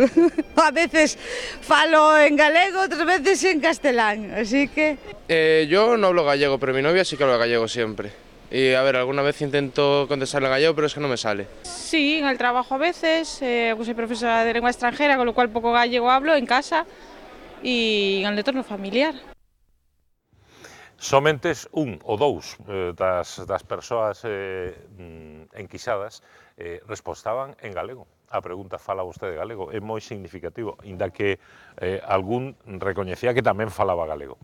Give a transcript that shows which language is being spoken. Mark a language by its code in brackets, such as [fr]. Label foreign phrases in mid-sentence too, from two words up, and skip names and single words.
[es] A veces [gl] falo en galego, [es] otras veces [gl] en castellán, así que... [es] Yo no hablo gallego, pero mi novia sí que habla gallego siempre. Y a ver, alguna vez intento contestarle en gallego, pero es que no me sale. Sí, en el trabajo a veces, soy profesora de lengua extranjera, con lo cual poco gallego hablo en casa y en el entorno familiar. [gl] Somentes un ou dous das persoas enquisadas respostaban en galego. A pregunta fala vostede galego, é moi significativo, inda que algún recoñecía que tamén falaba galego.